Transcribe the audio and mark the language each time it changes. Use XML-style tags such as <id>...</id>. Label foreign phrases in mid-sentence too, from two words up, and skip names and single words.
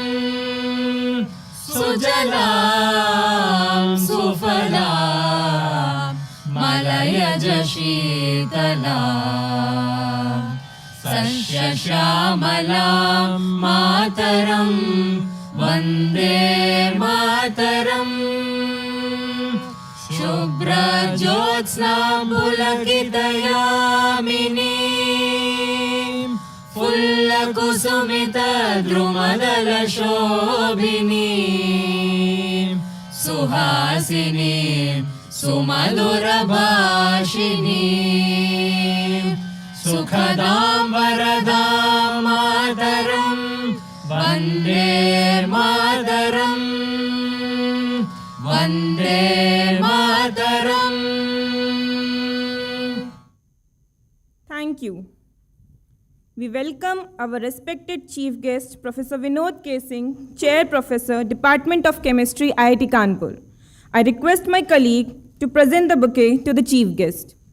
<bn>সুজলাং সুফলাং মলয়জ শীতলাং শস্যশ্যামলাং মাতরম্ বন্দে মাতরম্ শুভ্রজ্যোৎস্নাং পুলকিতযামিনীং ফুল্লকুসুমিতদ্রুমদলশোভিনীং সুহাসিনীং সুমধুরভাষিণীং সুখদাং বরদাং মাতরং বন্দে মাতরম্ বন্দে মাতরম্.</bn> <en>Thank you. We welcome our respected chief guest, Professor Vinod K. Singh, Chair Professor, Department of Chemistry, IIT Kanpur. I request my colleague to present the bouquet to the chief guest.</en>